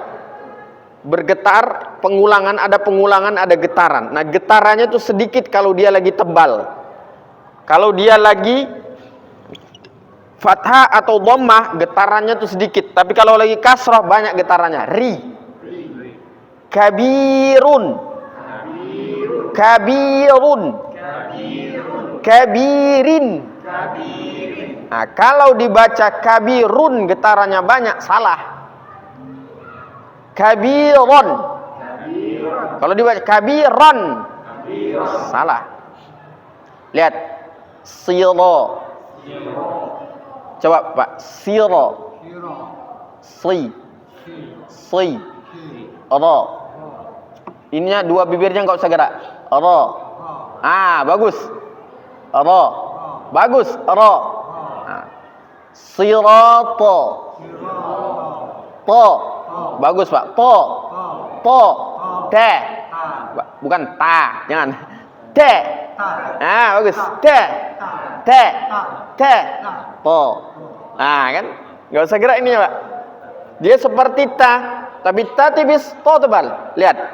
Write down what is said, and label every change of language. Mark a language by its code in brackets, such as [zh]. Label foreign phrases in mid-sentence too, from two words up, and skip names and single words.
[id] Bergetar, ada pengulangan, ada getaran. Nah, getarannya tuh sedikit kalau dia lagi tebal. Kalau dia lagi fathah atau dhammah, getarannya tuh sedikit. Tapi kalau lagi kasrah banyak getarannya. [ar] Kabirun. Kabirun. Kabirin. [id] Nah, kalau dibaca kabirun getarannya banyak, salah. [ar] Kabiron. [id] Kalau dibaca kabiron, salah. Lihat, [ar] siro. [id] Coba Pak, siro. [ar] Si. Ro. [id] Ininya dua bibirnya nggak usah gerak. [ar] Ro. Bagus. Ro. [id] Bagus. [ar] Ro. Sirato. Po. [id] Bagus Pak. Po. Te. Bukan ta. Jangan. Te. Bagus. Te. Po. Kan? Nggak usah gerak ininya Pak. Dia seperti ta. Tapi ta tipis, to tebal. Lihat.